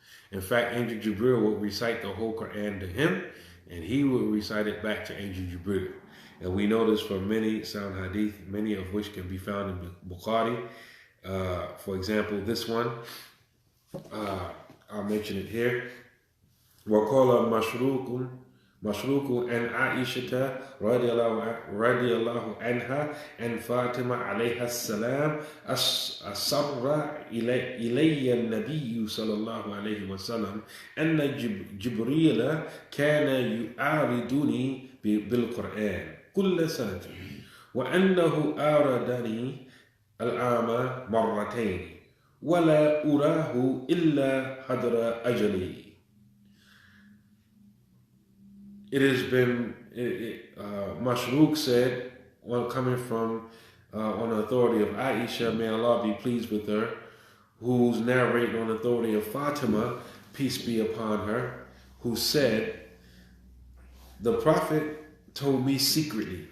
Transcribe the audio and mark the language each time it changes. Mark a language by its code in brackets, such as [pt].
[en] In fact, Angel Jibril would recite the whole Quran to him, and he would recite it back to Angel Jibril. And we know this from many sound hadith, many of which can be found in Bukhari. For example, this one, I'll mention it here. [ar] وَقَالَ مشروق عن عائشة رضي الله عنها أن فاطمة عليها السلام أسر إلي النبي صلى الله عليه وسلم أن جبريل كان يعارضني بالقرآن كل سنة وأنه آردني العام مرتين ولا أراه إلا حضر أجلي. [en] It has been, Mashrooq said, coming from on the authority of Aisha, may Allah be pleased with her, who's narrating on the authority of Fatima, peace be upon her, who said, the Prophet told me secretly.